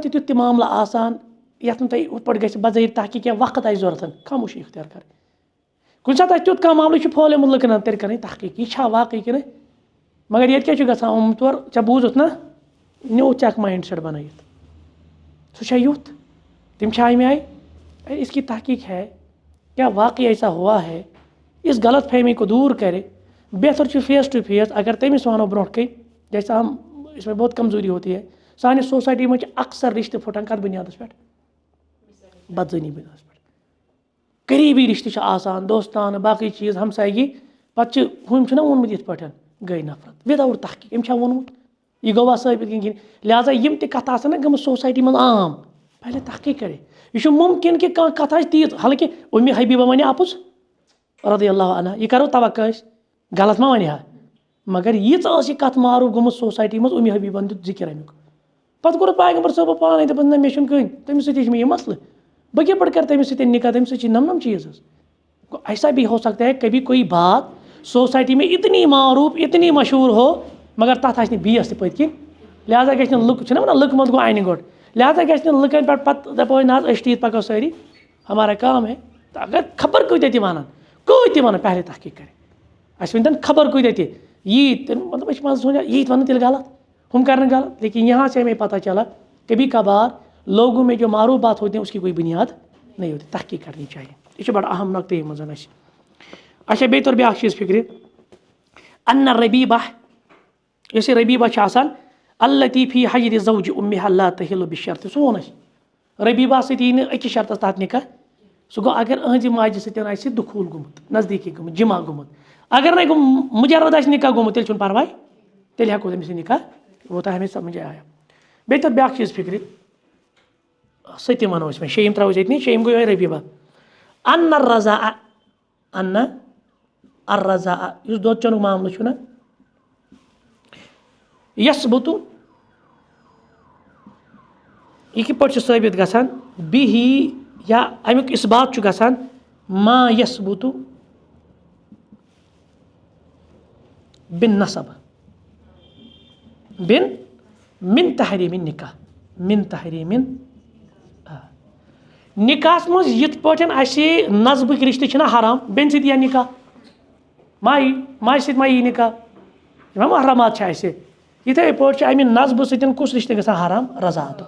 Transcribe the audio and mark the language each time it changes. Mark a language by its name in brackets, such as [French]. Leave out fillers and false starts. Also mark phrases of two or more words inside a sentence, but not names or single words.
[Kashmiri] چھُ تیُتھ تہِ معاملہٕ آسان یَتھ نہٕ تۄہہِ ہُتھ پٲٹھۍ گژھِ بظٲہِر تحقیٖق کینٛہہ وقت آسہِ ضوٚرَتھ خاموشی اختیار کَرٕنۍ کُنہِ ساتہٕ آسہِ تیُتھ کانٛہہ معاملہٕ چھُ پھہلیومُت لُکَن تیٚلہِ کَرٕنۍ تحقیٖق یہِ چھا واقعی کِنہٕ مگر ییٚتہِ کیٛاہ چھُ گژھان عام طور ژےٚ بوٗزُتھ نہ نیوٗتھ ژےٚ اکھ مایِنٛڈ سٮ۪ٹ بَنٲیِتھ سُہ چھا یُتھ تِم چھا اَمہِ آیہِ [Urdu] اِس کی تحقیٖق ہے کیا واقعی ایسا ہوا ہے اس غلط فہمی کو دوٗر [Kashmiri] کَرِ بہتر چھُ [English] face to face [Kashmiri] اگر تٔمِس وَنو برونٛٹھ کَنۍ [Urdu] جیسے ہم اس میں بہت کمزوری ہوتی ہے [Kashmiri] سانہِ سوسایٹی منٛز چھِ اکثر رِشتہٕ پھٕٹان کَتھ بُنیادَس پٮ۪ٹھ بدزٲنی بُنیادَس پٮ۪ٹھ قریٖبی رِشتہٕ چھِ آسان دوستانہٕ باقٕے چیٖز ہمسایگی پَتہٕ چھِ ہُم چھُنہ ووٚنمُت یِتھ پٲٹھۍ گٔے نفرت وِدآوُٹ تحقیٖق أمۍ چھا ووٚنمُت یہِ گوٚوا ثٲبِت کِنہٕ لہٰذا یِم تہِ کَتھٕ آسان نہ گٔمٕژ سوسایٹی منٛز عام پہلے تحقیٖق کَرے یہِ چھُ مُمکِن کہِ کانٛہہ کَتھ آسہِ تیٖژ حالانکہِ اُمہِ حبیٖبہ وَنہِ اَپُز [Arabic] رضی اللہ عنہ [Kashmiri] یہِ کَرو توقع أسۍ غلط ما وَنہِ ہا مگر ییٖژ ٲس یہِ کَتھ معروٗف گٔمٕژ سوسایٹی منٛز اُمہِ حبیٖبن دیُت ذِکِر اَمیُک پَتہٕ کوٚرُکھ پیغمبر صٲبو پانے دوٚپُن نہ مےٚ چھُنہٕ کٕہٕنۍ تٔمِس سۭتی چھِ مےٚ یہِ مسلہٕ بہٕ کِتھ پٲٹھۍ کَرٕ تٔمِس سۭتۍ نِکاح تٔمِس سۭتۍ چھِ نَم چیٖز حظ گوٚو [Urdu] ایسا بھی ہو سکتا ہے کبھی کوئی بات سوسایٹی میں اتنی معروٗف اتنی مشہوٗر ہو [Kashmiri] مگر تَتھ آسہِ نہٕ بیٚیِس تہِ پٔتۍ کِنۍ لہٰذا گژھِ نہٕ لُکھ چھِنہ وَنان لُکہٕ منٛز گوٚو اَنہِ گۄڈٕ لہٰذا گژھِ نہٕ لُکَن پٮ۪ٹھ پَتہٕ دَپو نہ حظ أسۍ ٹھیٖک پَکو سٲری [Urdu] ہمارا کام ہے [Kashmiri] تہٕ اگر خبر کۭتیاہ تہِ وَنان کۭتۍ وَنان پہلے تحقیٖق کَرِ اَسہِ ؤنۍتَن خبر کۭتیاہ تہِ ییٖتۍ مطلب أسۍ چھِ منٛزٕ سونچان ییٖتۍ وَنان تیٚلہِ غلط ہُم کَرن غلط [Urdu] لیکن یہاں سے ہمیں پتہ چلا کبھی کبھار لوگوں میں جو معروف بات ہوتی ہے اس کی کوئی بنیاد نہیں ہوتی تحقیٖق کرنی چاہیے [Kashmiri] یہِ چھُ بڑٕ اہم نۄقطہٕ یِم منٛز اَسہِ اچھا بیٚیہِ توٚر بیٛاکھ چیٖز فِکرِ [Arabic] اَنَّ ربیٖبہ [Kashmiri] یۄس یہِ ربیٖبہ چھِ آسان [Arabic] التی فی حجرِ زوجہِ اُمِہا لا تحِلُّ [Kashmiri] بِشرطِ سُہ ووٚن اَسہِ ربیٖبہ سۭتۍ یی نہٕ أکِس شرطس تحت نِکاح سُہ گوٚو اگر أہنٛزِ ماجہِ سۭتۍ آسہِ دُخوٗل گوٚمُت نزدیٖکی گوٚمُت جمع گوٚمُت اگر نَے مُجرد آسہِ نِکاح گوٚمُت تیٚلہِ چھُنہٕ پرواے تیٚلہِ ہٮ۪کو تٔمِس یہِ نِکاح وہ تۄہہِ [Urdu] ہمیں سمجھ آیا [Kashmiri] بیٚیہِ توٚر بیٛاکھ چیٖز فِکرِ سٔتِم وَنو أسۍ وۄنۍ شیٚیِم ترٛاوو أسۍ ییٚتنٕے شیٚیِم گوٚو یِہوٚے ربیٖبہ [Arabic] اَنَّ الرضا [Kashmiri] یُس دۄد چنُک معاملہٕ چھُنہ یَثبُتُ یہِ کِتھ پٲٹھۍ چھُ ثٲبِت گژھان بِہی یا اَمیُک اِثبات چھُ گژھان [Arabic] ما یَثبُتُ بِن نسب بِن مِن تحریٖمِن نِکاح مِن تحریٖمِن [Kashmiri] نِکاحس منٛز یِتھ پٲٹھۍ اَسہِ نسبٕکۍ رِشتہٕ چھِنہ حرام بیٚنہِ سۭتۍ یِیا نِکاح ماجہِ سۭتۍ ما یی نِکاح یِم محرمات چھِ اَسہِ یِتھَے پٲٹھۍ چھُ اَمہِ نسبہٕ سۭتۍ کُس رِشتہٕ گژھان حرام رضاعتُک